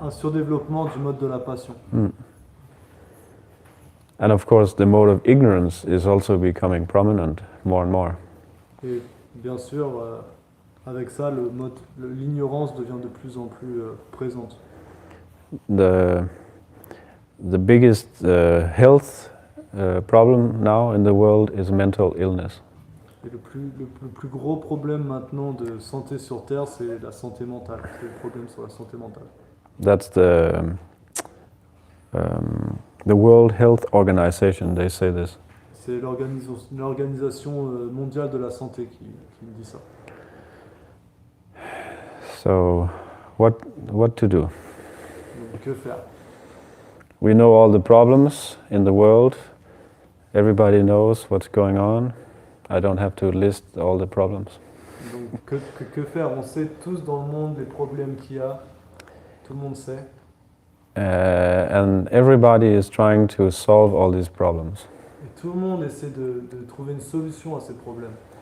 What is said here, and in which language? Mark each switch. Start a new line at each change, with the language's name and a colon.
French: un surdéveloppement du mode de la passion.
English: And of course, the mode of ignorance is also becoming prominent more and more.
French: Et bien sûr, avec ça, l'ignorance devient de plus en plus présente.
English: The biggest health problem now in the world is mental illness.
French: Et le plus gros problème maintenant de santé sur Terre, c'est la santé mentale. C'est le problème sur la santé mentale.
English: That's the World Health Organization, they say this.
French: C'est l'Organisation mondiale de la santé qui me dit ça.
English: So, what to do?
French: Donc, que faire?
English: We know all the problems in the world. Everybody knows what's going on. I don't have to list all the problems.
French: Donc que faire? On sait tous dans le monde les problèmes qu'il y a. Tout le monde sait.
English: And everybody is trying to solve all these problems.
French: Et tout le monde essaie de trouver une solution à ces problèmes.